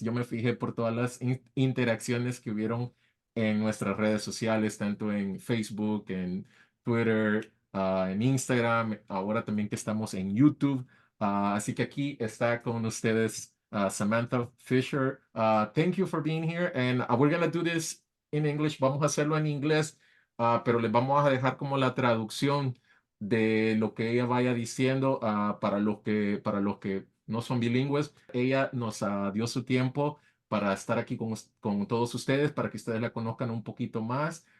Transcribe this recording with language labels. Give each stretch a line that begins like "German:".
Spanish: Yo me fijé por todas las interacciones que hubieron en nuestras redes sociales, tanto en Facebook, en Twitter, en Instagram, ahora también que estamos en YouTube. Así que aquí está con ustedes Samantha Fisher.
English: Thank you for being here. And we're going to do this in English.
Spanish: Vamos a hacerlo en inglés, pero les vamos a dejar como la traducción de lo que ella vaya diciendo para los que no son bilingües. Ella nos dio su tiempo para estar aquí con todos ustedes, para que ustedes la conozcan un poquito más.